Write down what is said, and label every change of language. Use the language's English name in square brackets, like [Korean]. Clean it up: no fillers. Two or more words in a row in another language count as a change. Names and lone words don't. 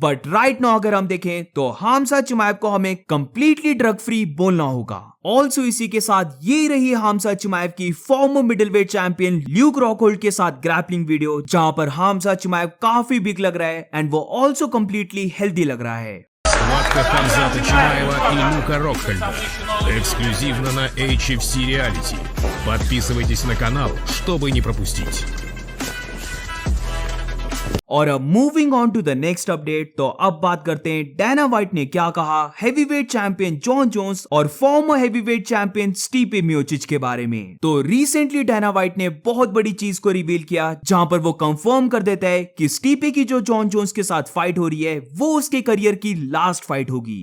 [English] But right now [Hindi] अगर हम देखें तो हमजा चिमाएव को हमें [English] completely drug free [Hindi] बोलना होगा। ऑल्सो इसी के साथ ये रही हमजा चिमाएव की [English] former middleweight champion [Hindi] ल्यूक रॉकहोल्ड के साथ [English] grappling video, [Hindi] जहां पर हमजा चिमाएव काफी बिग लग रहा है एंड वो [English] also completely healthy [Hindi] लग रहा है। [Russian] Схватка Хамзата Чимаева и Люка Рокхольда. Эксклюзивно на HFC Reality. Подписывайтесь на канал, чтобы не пропустить. [Hindi] और अब [English] moving on to the next update, [Hindi] तो अब बात करते हैं डैना व्हाइट ने क्या कहा [English] heavyweight champion [Hindi] जॉन जोन्स और [English] former heavyweight champion [Hindi] स्टीपे मियोचिच के बारे में। तो रिसेंटली डैना व्हाइट ने बहुत बड़ी चीज को रिवील किया, जहां पर वो कंफर्म कर देता है कि स्टीपे की जो जॉन जोन्स के साथ फाइट हो रही है वो उसके करियर की [English] last fight [Hindi] होगी।